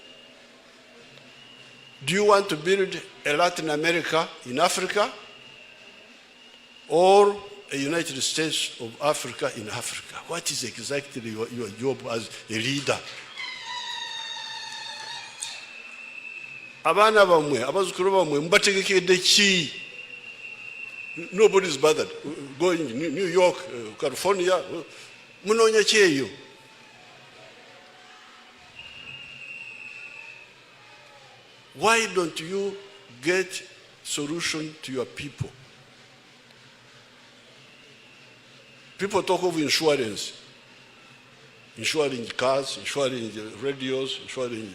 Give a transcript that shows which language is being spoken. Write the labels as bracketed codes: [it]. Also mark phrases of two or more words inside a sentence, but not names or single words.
[en] Do you want to build a Latin America in Africa, or a United States of Africa in Africa? What is exactly your job as a leader? [lg] Abana bamwe, abazukuru bamwe, mbategekedde ki? [en] Nobody is bothered. Going to New York, California, [lg] munoonya ki eyo? [en] Why don't you get solution to your people? People talk of insurance, insuring cars, insuring radios, insuring.